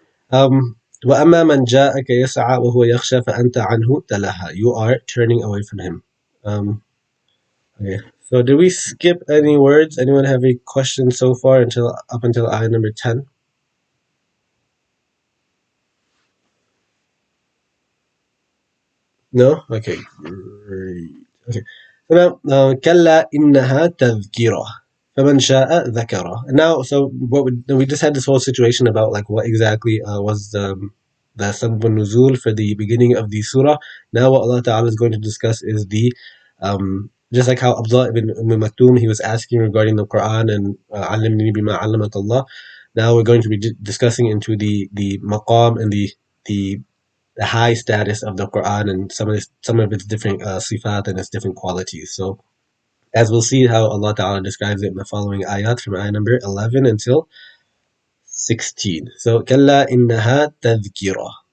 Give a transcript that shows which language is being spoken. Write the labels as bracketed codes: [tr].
[ar] Um, وأما من جاءك يسعى وهو يخشى فأنت عنه تلهى. [en] You are turning away from him. Okay. So did we skip any words? Anyone have any questions so far until up until ayah number 10? No? Okay. Great. Okay. So now, [ar] كلا إنها تذكرة فمن شاء ذكره. [en] And now, so we just had this whole situation about like what exactly was the sabab nuzul for the beginning of the surah. Now, what Allah Ta'ala is going to discuss is the just like how Abdullah ibn Maktoum he was asking regarding the Quran and [ar] علمني بما علمك [en] Allah. Now we're going to be discussing into the maqam and the high status of the Quran and some of its different sifat and its different qualities. So as we'll see how Allah Ta'ala describes it in the following ayat from ayah number 11 until 16. So [ar] كلا إنها تذكرة.